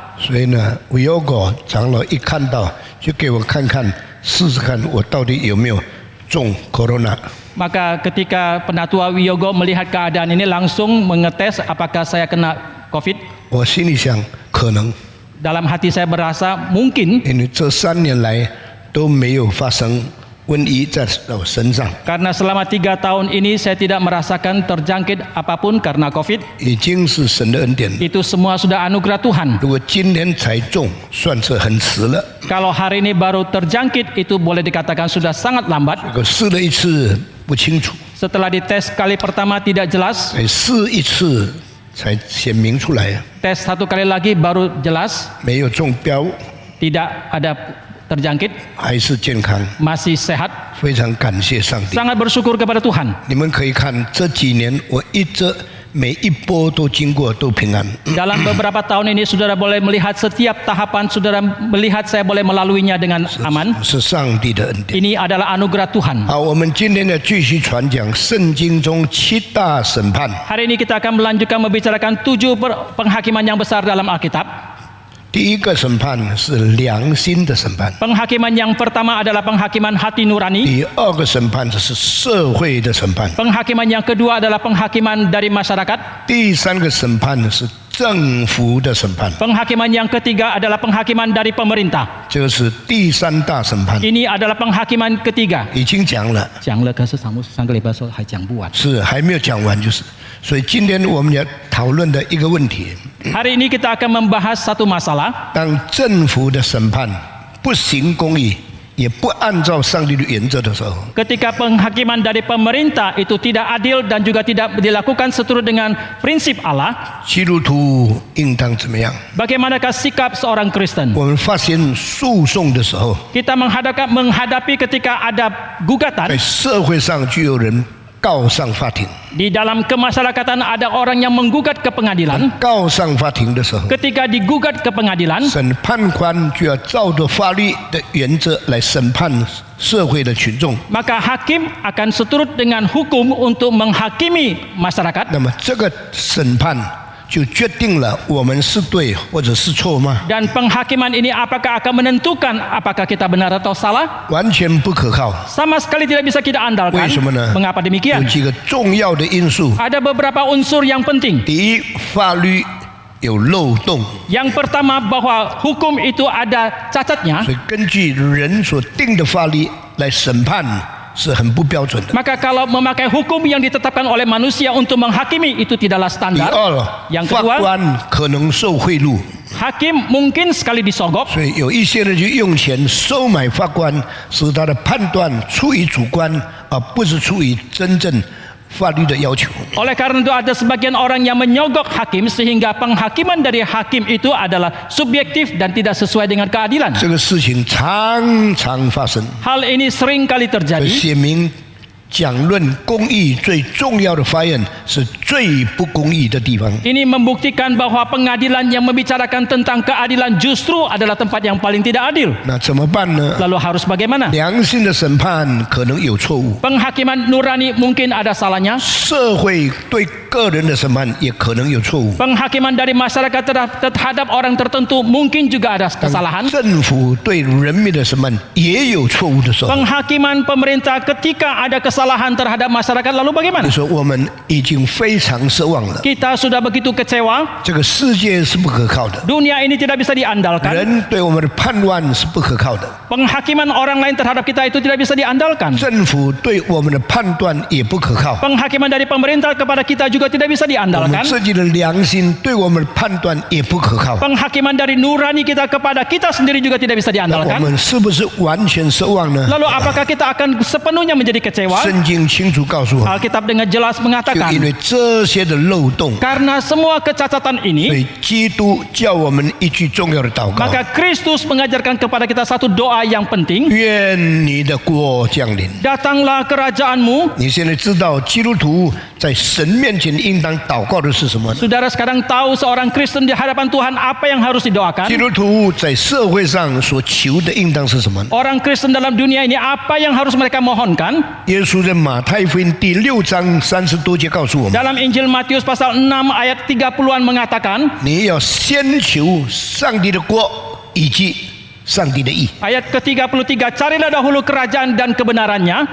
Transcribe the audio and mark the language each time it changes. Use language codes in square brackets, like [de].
[zh] 所以呢，维欧果长老一看到，就给我看看，试试看我到底有没有中 corona。 [id] Maka ketika Penatua Wiyogo melihat keadaan ini langsung mengetes apakah saya kena COVID. [zh] 我心里想，可能。 [id] Dalam hati saya berasa mungkin. [zh] 因为这3年来都没有发生瘟疫在我身上。 [id] Karena selama 3 tahun ini saya tidak merasakan terjangkit apapun karena COVID. [zh] 已经是神的恩典。 [id] Itu semua sudah anugerah Tuhan. [zh] 如果今年才中，算是很迟了。 [id] Kalau hari ini baru terjangkit itu boleh dikatakan sudah sangat lambat. [zh] 我试了一次不清楚。 [id] Setelah dites kali pertama tidak jelas. [zh] 试一次才显明出来。 [id] Tes 1 kali lagi baru jelas. [zh] 没有中标。 [id] Tidak ada terjangkit, [zh] 还是健康， [id] masih sehat. [zh] 非常感谢上帝。 [id] Sangat bersyukur kepada Tuhan. [zh] 你们可以看这几年，我一直每一波都经过都平安。 [id] Dalam beberapa tahun ini saudara boleh melihat setiap tahapan saudara melihat saya boleh melaluinya dengan aman. [zh] 是上帝的恩典。 [id] Ini adalah anugerah Tuhan. [zh] 好，我们今天呢继续传讲圣经中7大审判。 [id] Hari ini kita akan melanjutkan membicarakan 7 penghakiman yang besar dalam Alkitab. [zh] 第一个审判是良心的审判。 [id] Penghakiman yang pertama adalah penghakiman hati nurani. [zh] 第二个审判是社会的审判。 [id] Penghakiman yang kedua adalah penghakiman dari masyarakat. [zh] 第三个审判是政府的审判。 [id] Penghakiman yang ketiga adalah penghakiman dari pemerintah. [zh] 这个是第三大审判。 [id] Ini adalah penghakiman ketiga. [zh] 已经讲了，讲了，可是上个礼拜说还讲不完。是还没有讲完，就是。所以今天我们要讨论的一个问题。 [id] Hari ini kita akan membahas satu masalah. [zh] 当政府的审判不行公义，也不按照上帝的原则的时候， [id] Ketika penghakiman dari pemerintah itu tidak adil dan juga tidak dilakukan seturut dengan prinsip Allah, [zh] 基督徒应当怎么样？ [id] bagaimanakah sikap seorang Kristen? [zh] 我们发现诉讼的时候， [id] Kita menghadapi ketika ada [zh] 在 [id] gugatan. [zh] 社会上就有人告上法庭。 [id] Di dalam kemasyarakatan ada orang yang menggugat ke pengadilan. [zh] 告上法庭的时候， [id] Ketika digugat ke pengadilan, [zh] 审判官就要照着法律的原则来审判社会的群众。 [id] maka hakim akan seturut dengan hukum untuk menghakimi masyarakat. [zh] 那么这个审判就决定了我们是对或者是错吗？ [id] Dan penghakiman ini apakah akan menentukan apakah kita benar atau salah? [zh] 完全不可靠。 [id] Sama sekali tidak bisa kita andalkan. [zh] 为什么呢？ [id] Mengapa [zh] 有 [id] demikian? [zh] 几个重要的因素。 [id] Ada beberapa unsur yang penting. [zh] 第一，法律有漏洞， [id] Yang pertama bahwa hukum itu ada cacatnya. [zh] 所以根据人所定的法律来审判是很不标准的。 [id] Maka kalau memakai hukum yang ditetapkan oleh manusia untuk menghakimi itu tidaklah standar. [zh] 二， [id] Yang [zh] 法 [id] kedua, [zh] 官可能受贿赂， [id] Hakim mungkin sekali disogok. [zh] 所以有一些人就用钱收买法官，使他的判断出于主观，而不是出于真正法律的要求。 [id] Oleh karena itu ada sebagian orang yang menyogok hakim sehingga penghakiman dari hakim itu adalah subjektif dan tidak sesuai dengan keadilan. [zh] 这个事情常常发生， [id] Hal ini sering kali terjadi. [zh] 写明讲论公义最重要的法院是最不公义的地方。 [id] Ini membuktikan bahwa pengadilan yang membicarakan tentang keadilan justru adalah tempat yang paling tidak adil. [zh] 那怎么办呢？ [id] Lalu harus bagaimana? [zh] 良心的审判可能有错误， [id] Penghakiman nurani mungkin ada salahnya. [zh] 社会对个人的审判也可能有错误。 [id] Penghakiman dari masyarakat terhadap orang tertentu mungkin juga ada kesalahan. [zh] 政府对人民的审判也有错误的时候。 [id] Penghakiman pemerintah ketika ada kesalahan terhadap masyarakat lalu bagaimana? [zh] 你说我们已经非常失望了， [id] Kita sudah begitu kecewa. [zh] 这个世界是不可靠的， [id] Dunia ini tidak bisa diandalkan. [zh] 人对我们的判断是不可靠的， [id] Penghakiman orang lain terhadap kita itu tidak bisa diandalkan. [zh] 政府对我们的判断也不可靠， [id] Penghakiman dari pemerintah kepada kita juga tidak bisa [zh] 我们 [id] diandalkan. [zh] 自己的良心对我们的判断也不可靠。 [id] Penghakiman dari nurani kita kepada kita sendiri juga tidak bisa [zh] 那我 [id] diandalkan. [zh] 们是不是完全失望呢？ [id] Lalu apakah kita akan sepenuhnya menjadi kecewa? [zh] 圣经清楚告诉我们， [id] Alkitab dengan jelas [zh] 就 [id] mengatakan [zh] 因为这些的漏洞， [id] karena semua kecacatan ini [zh] 以基督叫我们一句重要的祷告： [id] maka Kristus mengajarkan kepada kita satu doa yang penting. [zh] 愿你的国降临。 [id] Datanglah kerajaanmu. [zh] 你现在知道基督徒在神面前应当祷告的是什么呢？ [id] Saudara sekarang tahu seorang Kristen di hadapan Tuhan apa yang harus [zh] 基 [id] didoakan? [zh] 督徒在社会上所求的应当是什么呢？ [id] Orang Kristen dalam dunia ini apa yang harus mereka mohonkan? [zh] 耶稣在马太福音第6章30多节告诉我们： [id] Dalam Injil Matius pasal 6 ayat 30-an mengatakan, [zh] 你要先求上帝的国以及上帝的义。 [id] ayat ke-33, carilah dahulu kerajaan dan kebenarannya.